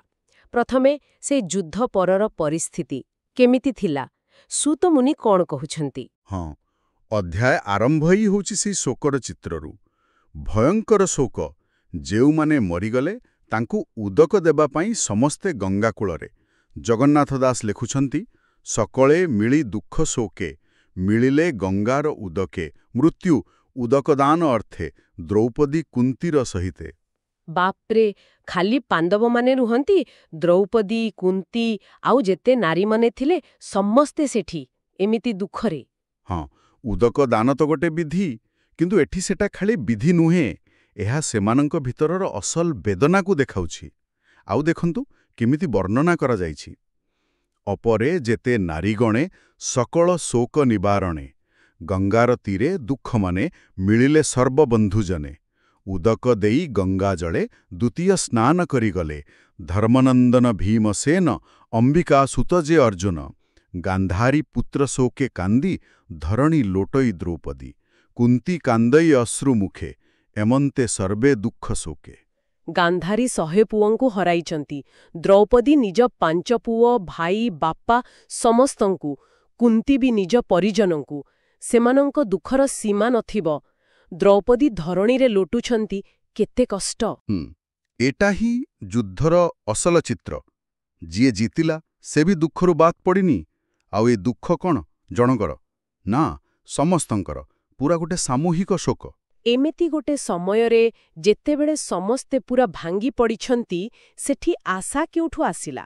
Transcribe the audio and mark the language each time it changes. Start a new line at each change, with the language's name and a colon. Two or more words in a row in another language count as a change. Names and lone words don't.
Odia: ପ୍ରଥମେ ସେ ଯୁଦ୍ଧ ପରର ପରିସ୍ଥିତି କେମିତି ଥିଲା, ସୂତ ମୁନି କଣ କହୁଛନ୍ତି। ହଁ, ଅଧ୍ୟାୟ ଆରମ୍ଭ ହିଁ ହଉଛି ସେ ଶୋକର ଚିତ୍ରରୁ। ଭୟଙ୍କର ଶୋକ, ଯେଉଁମାନେ ମରିଗଲେ ତାଙ୍କୁ ଉଦକ ଦେବା ପାଇଁ ସମସ୍ତେ ଗଙ୍ଗା କୂଳରେ। ଜଗନ୍ନାଥ ଦାସ ଲେଖୁଛନ୍ତି, ସକଳେ ମିଳି ଦୁଃଖ ଶୋକେ ମିଳିଲେ ଗଙ୍ଗାର ଉଦକେ ମୃତ୍ୟୁ ଉଦକଦାନ ଅର୍ଥେ ଦ୍ରୌପଦୀ କୁନ୍ତୀର ସହିତେ। बापरे, ଖାଲି ପାଣ୍ଡବ ମାନେ ନୁହନ୍ତି, ଦ୍ରୌପଦୀ କୁନ୍ତୀ ଆଉ ଯେତେ ନାରୀ ମାନେ ଥିଲେ ସମସ୍ତେ ସେଠି ଏମିତି ଦୁଃଖରେ। ହଁ, ଉଦକ ଦାନ ତ ଗୋଟେ ବିଧି, କିନ୍ତୁ ଏଠି ସେଟା ଖାଲି ବିଧି ନୁହେଁ, ଏହା ସେମାନଙ୍କ ଭିତରର ଅସଲ ବେଦନାକୁ ଦେଖାଉଛି। ଆଉ ଦେଖନ୍ତୁ କେମିତି ବର୍ଣ୍ଣନା କରାଯାଇଛି। ଅପରେ ଯେତେ ନାରୀଗଣେ ସକଳ ଶୋକ ନିବାରଣେ ଗଙ୍ଗାର ତୀରେ ଦୁଃଖ ମାନେ ମିଳିଲେ ସର୍ବବନ୍ଧୁଜନେ। ଉଦକ ଦେଇ ଗଙ୍ଗା ଜଳେ ଦ୍ୱିତୀୟ ସ୍ନାନ କରି ଗଲେ ଧର୍ମନନ୍ଦନ ଭୀମସେନ ଅମ୍ବିକା ସୁତ ଯେ ଅର୍ଜୁନ। ଗାନ୍ଧାରୀ ପୁତ୍ର ଶୋକେ କାନ୍ଦି ଧରଣୀ ଲୋଟଇ ଦ୍ରୌପଦୀ। କୁନ୍ତୀ କାନ୍ଦଇ ଅଶ୍ରୁ ମୁଖେ ଏମନ୍ତେ ସର୍ବେ ଦୁଃଖ ଶୋକେ। ଗାନ୍ଧାରୀ 100 ପୁଅଙ୍କୁ ହରାଇଛନ୍ତି, ଦ୍ରୌପଦୀ ନିଜ 5 ପୁଅ ଭାଇ ବାପା ସମସ୍ତଙ୍କୁ, କୁନ୍ତୀ ବି ନିଜ ପରିଜନଙ୍କୁ। ସେମାନଙ୍କ ଦୁଃଖର ସୀମା ନଥିବ। ଦ୍ରୌପଦୀ ଧରଣୀରେ ଲୋଟୁଛନ୍ତି, କେତେ କଷ୍ଟ। ଏଇଟା ହିଁ ଯୁଦ୍ଧର ଅସଲ ଚିତ୍ର। ଯିଏ ଜିତିଲା ସେ ବି ଦୁଃଖରୁ ବାଦ ପଡ଼ିନି। ଆଉ ଏ ଦୁଃଖ କୌଣ ଜଣକର ନା ସମସ୍ତଙ୍କର, ପୂରା ଗୋଟେ ସାମୂହିକ ଶୋକ। ଏମିତି ଗୋଟେ ସମୟରେ ଯେତେବେଳେ ସମସ୍ତେ ପୂରା ଭାଙ୍ଗି ପଡ଼ିଛନ୍ତି, ସେଠି ଆଶା କେଉଁଠୁ ଆସିଲା?